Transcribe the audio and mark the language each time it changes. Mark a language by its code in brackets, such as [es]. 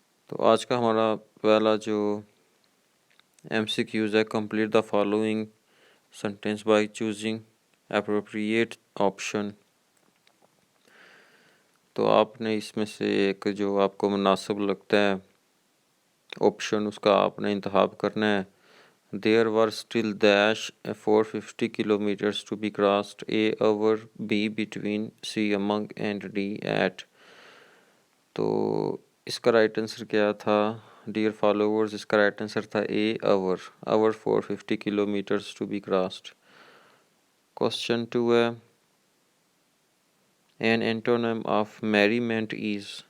[ur] تو آج کا ہمارا پہلا جو MCQs ہے: [en] Complete the following sentence by choosing appropriate option. [ur] تو آپ نے اس میں سے ایک جو آپ کو مناسب لگتا ہے آپشن، اس کا آپ نے انتخاب کرنا ہے. [en] There were still dash 450 kilometers to be crossed A over B between C among and D at. [ur] تو اس کا رائٹ آنسر کیا تھا ڈیئر فالوورز؟ اس کا رائٹ آنسر تھا [en] A over 450 kilometers to be crossed. Question 2 ہے an antonym of merriment is.